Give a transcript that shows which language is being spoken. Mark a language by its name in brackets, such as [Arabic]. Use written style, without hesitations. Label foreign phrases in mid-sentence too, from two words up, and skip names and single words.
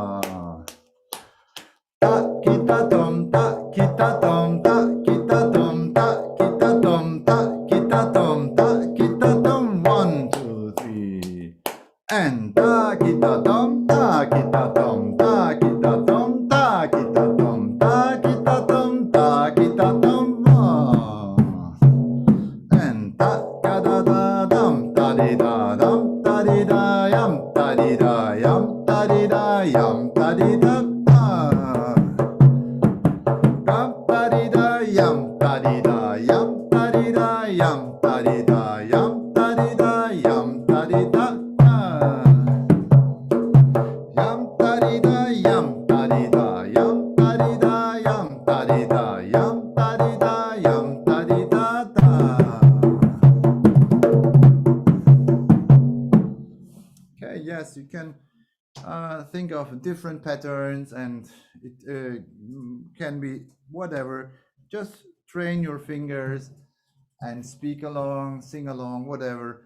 [English] Ta, kita, tom, ta, kita, tom, ta, kita, tom, ta, kita, tom, ta, kita, tom, ta, kita, tom. 1, 2, 3. And ta, kita, tom, ta, kita, tom, ta, kita, tom, ta, kita, tom, ta, kita, tom, ta, kita, tom. And ta, ka, da, da, dum, da, di, da, dum, da, di, da, yum, da, di, da, yum, da, di, da, yum, da, di, da, da. Dum, da, di, da, yum, da, di, da, yum, da, di, da, yum, da, di, da, yum, da, di, da, yum, da, di, da, da. Yum, da, di, da, yum, da, di, da, yum, da, di, da, yum, da, di, da, yum, da, di, da, yum, da, di, da, da. Okay, yes, you can think of different patterns, and it can be whatever. Just train your fingers and speak along, sing along, whatever.